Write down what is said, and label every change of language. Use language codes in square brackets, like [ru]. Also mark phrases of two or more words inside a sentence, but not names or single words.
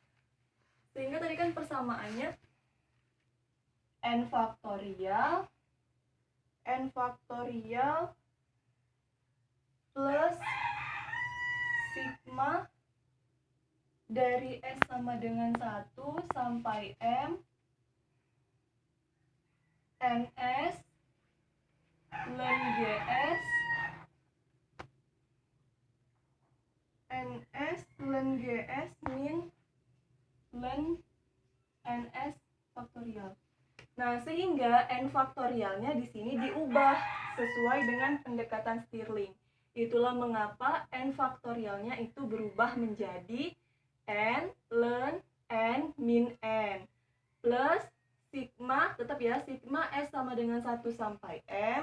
[id] N faktorial plus sigma dari S sama dengan 1 sampai M NS ln GS NS ln GS min ln NS faktorial. Nah, sehingga N faktorialnya di sini diubah sesuai dengan pendekatan Stirling. Itulah mengapa N faktorialnya itu berubah menjadi N ln N min N plus sigma, tetap ya, sigma S sama dengan 1 sampai M.